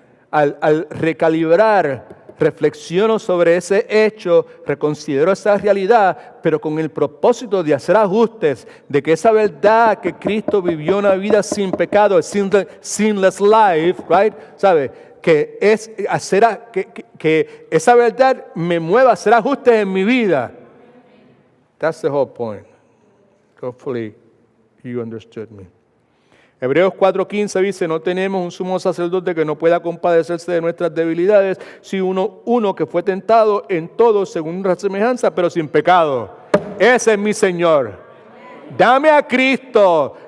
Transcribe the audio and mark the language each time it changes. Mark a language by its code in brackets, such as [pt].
[es] Al recalibrar, reflexiono sobre ese hecho, reconsidero esa realidad, pero con el propósito de hacer ajustes, de que esa verdad que Cristo vivió una vida sin pecado, [en] sinless life, right? [es] ¿Sabe? Que es hacer que esa verdad me mueva a hacer ajustes en mi vida. [en] That's the whole point. Hopefully you understood me. [es] Hebreos 4:15 dice, no tenemos un sumo sacerdote que no pueda compadecerse de nuestras debilidades, sino uno que fue tentado en todo según nuestra semejanza, pero sin pecado. Ese es mi Señor. Dame a Cristo.